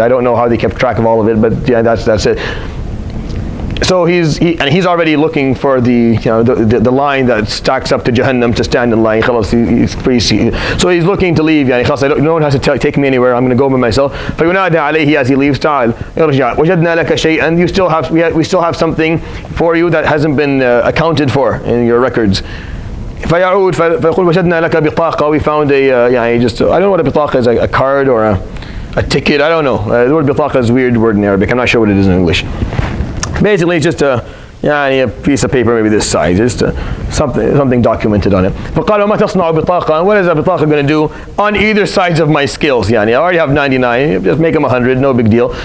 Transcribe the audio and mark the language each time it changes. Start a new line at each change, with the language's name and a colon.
English: I don't know how they kept track of all of it, but that's it. So he's already looking for the line that stacks up to Jahannam to stand in line. So he's looking to leave. No one has to take me anywhere. I'm going to go by myself.
Arabic: فَيُنَادَى عَلَيْهِ
English: as he leaves.
Arabic: تعال ارجع وجدنا لك شيئا.
English: We still have something for you that hasn't been accounted for in your records.
Arabic: فيعود فيقول وجدنا لك بطاقة.
English: We found I don't know what a bitaqa is, a card or a ticket. I don't know. The word bitaqa is a weird word in Arabic. I'm not sure what it is in English. Basically, it's just a piece of paper maybe this size, just something documented on it.
Arabic: فقال وما تصنع بطاقة.
English: What is a bitaqa going to do on either sides of my scales? I already have 99, just make them 100, no big deal.